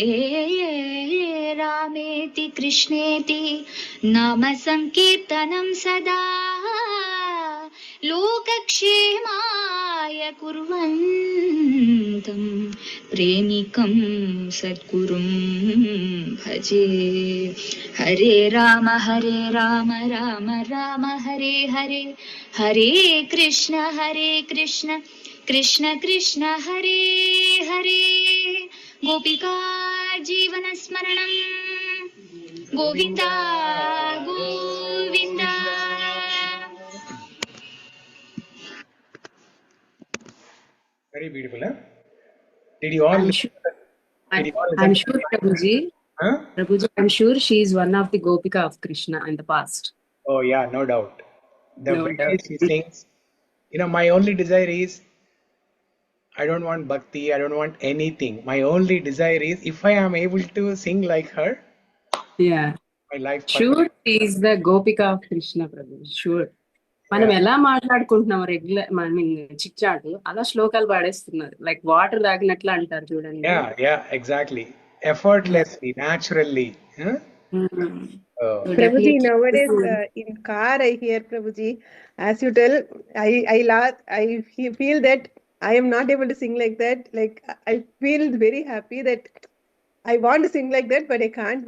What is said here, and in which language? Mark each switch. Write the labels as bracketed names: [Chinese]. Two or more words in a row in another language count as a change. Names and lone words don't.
[Sanskrit] रामेति कृष्णेति नाम संकीर्तनं सदा लोकक्षेमाय कुर्वन्तं प्रेमिकं सद्गुरुं भजे हरे राम राम राम हरे हरे हरे कृष्ण कृष्ण कृष्ण हरे हरे गोपिका जीवनस्मरणं गोविन्द गोविन्द. [English] Very beautiful, huh? Did you all? I'm sure, I'm sure, Prabhuji. Huh? Prabhuji, I'm sure she is one of the Gopika of Krishna in the past. Oh yeah, no doubt. The No way doubt. she sings, my only desire is I don't want bhakti, I don't want anything. My only desire is if I am able to sing like her, Yeah. my life. Sure, she is the Gopika of Krishna, Prabhuji. Sure. [Telugu] మనం ఎలా మాట్లాడుకుంటున్నాం [English] regular chitchat [Telugu] అలా శ్లోకాలు పాడేస్తున్నారు [English] like water [Telugu] తాగినట్లు అంటారు చూడండి. [English] Yeah, exactly. Effortlessly, naturally. Huh? Prabhuji, nowadays in car I hear Prabhuji, as you tell, I feel that I am not able to sing like that. Like I feel very happy that I want to sing like that, but I can't.